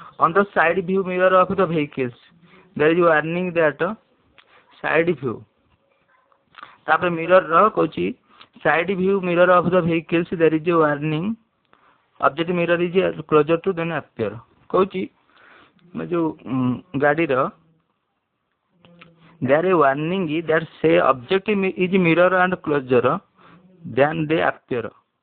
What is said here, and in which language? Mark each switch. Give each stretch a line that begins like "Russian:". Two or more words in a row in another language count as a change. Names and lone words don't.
English: the side view mirror of the vehicles there is warning that side view ତାପରେ ମିରର କହୁଛି side view mirror of the vehicles there is warning object mirror is closer to then appear
Odia: କହୁଛି ଯୋଉ ଗାଡ଼ିର
English: there is warning that say object is mirror and closer than they appear